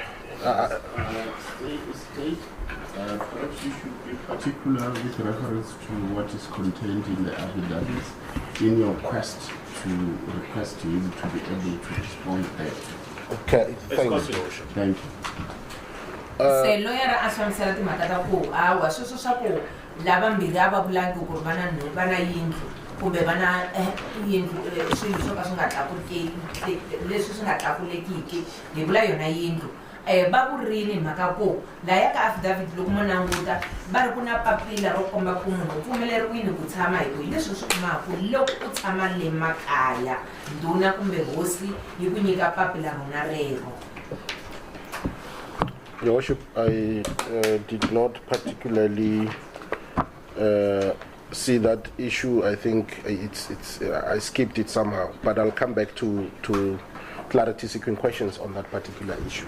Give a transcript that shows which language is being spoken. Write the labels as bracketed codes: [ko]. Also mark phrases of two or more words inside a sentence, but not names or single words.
[en] Perhaps you should be particular with reference to what is contained in the affidavits in your quest to request him to be able to respond there. okay, thank you, Your Worship. Thank you. [ts] Se lawyer ahlamusela timhaka ta ku hawa sweswo swa ku lava mbirhi a va vulangi ku ri vana yindlu kumbe vana yindlu swilo swo ka swi nga tlakuleki leswi swi nga tlakulekiki hi vula yona yindlu va vurini mhaka ku laya ka affidavit loko mo languta va ri ku na papila ro komba ku munhu u pfumeleriwile ku tshama hi leswi swi kumaku loko u tshama le makaya ndhuna kumbe hosi yi ku nyika papila rona rero. [en] Your Worship, I did not particularly see that issue. I think I skipped it somehow, but I'll come back to clarity seeking questions on that particular issue.